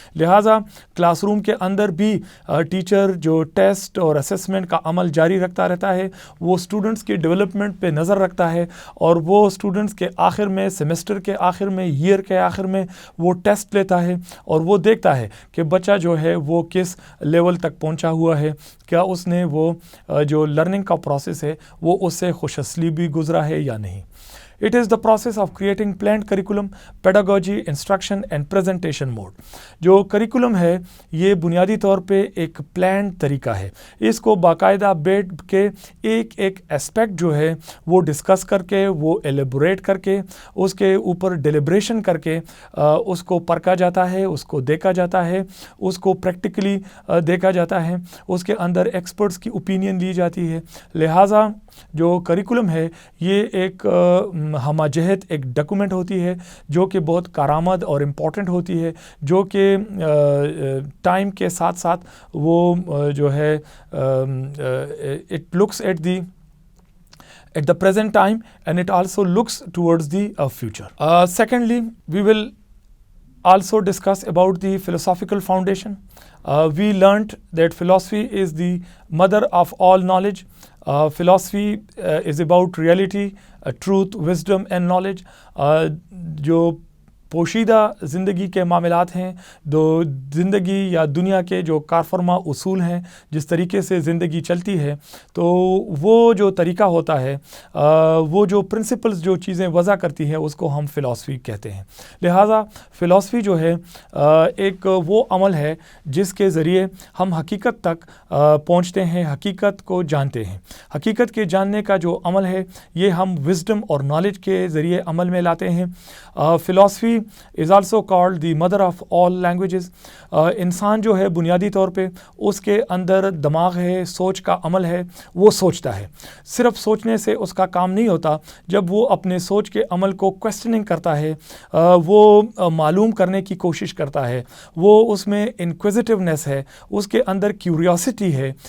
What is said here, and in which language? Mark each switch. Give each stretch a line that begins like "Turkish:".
Urdu: لہٰذا class room کے اندر بھی ٹیچر جو ٹیسٹ اور اسیسمنٹ کا عمل جاری رکھتا رہتا ہے، وہ اسٹوڈنٹس کی ڈیولپمنٹ پہ نظر رکھتا ہے اور وہ اسٹوڈنٹس کے آخر میں، سیمسٹر کے آخر میں، ایئر کے آخر میں وہ ٹیسٹ لیتا ہے اور وہ دیکھتا ہے کہ بچہ جو ہے وہ کس لیول تک پہنچا ہوا ہے، کیا اس نے وہ جو لرننگ کا پروسیس ہے وہ اس سے خوش اسلیبی گزرا ہے یا نہیں.
English: It is the process of creating planned curriculum, pedagogy, instruction and presentation mode.
Urdu: جو کریکولم ہے یہ بنیادی طور پہ ایک پلانڈ طریقہ ہے. اس کو باقاعدہ بیٹھ کے ایک اسپیکٹ جو ہے وہ ڈسکس کر کے، وہ ایلیبوریٹ کر کے، اس کے اوپر ڈیلیبریشن کر کے اس کو پرکھا جاتا ہے، اس کو دیکھا جاتا ہے، اس کو پریکٹیکلی دیکھا جاتا ہے، اس کے اندر ایکسپرٹس کی اوپینین لی جاتی ہے. لہٰذا جو کریکولم ہے یہ ایک ہمہ جہت ایک ڈاکومنٹ ہوتی ہے جو کہ بہت کارآمد اور امپورٹنٹ ہوتی ہے، جو کہ ٹائم کے ساتھ ساتھ وہ جو ہے
English: It looks at the present time and it also looks towards the future. Secondly, we will also discuss about the philosophical foundation. We learnt that philosophy is the mother of all knowledge. Philosophy is about reality, truth, wisdom and knowledge.
Urdu: جو پوشیدہ زندگی کے معاملات ہیں، زندگی یا دنیا کے جو کارفرما اصول ہیں، جس طریقے سے زندگی چلتی ہے، تو وہ جو طریقہ ہوتا ہے، وہ جو پرنسپلز جو چیزیں وضع کرتی ہیں اس کو ہم فلاسفی کہتے ہیں. لہٰذا فلاسفی جو ہے ایک وہ عمل ہے جس کے ذریعے ہم حقیقت تک پہنچتے ہیں، حقیقت کو جانتے ہیں. حقیقت کے جاننے کا جو عمل ہے یہ ہم وزڈم اور نالج کے ذریعے عمل میں لاتے ہیں.
English: Philosophy is also called the mother of all languages.
Urdu: انسان جو ہے بنیادی طور پہ اس کے اندر دماغ ہے، سوچ کا عمل ہے، وہ سوچتا ہے. صرف سوچنے سے اس کا کام نہیں ہوتا، جب وہ اپنے سوچ کے عمل کو کویسچننگ کرتا ہے، وہ معلوم کرنے کی کوشش کرتا ہے، وہ اس میں انکویزیٹیونیس ہے، اس کے اندر کیوریوسٹی ہے.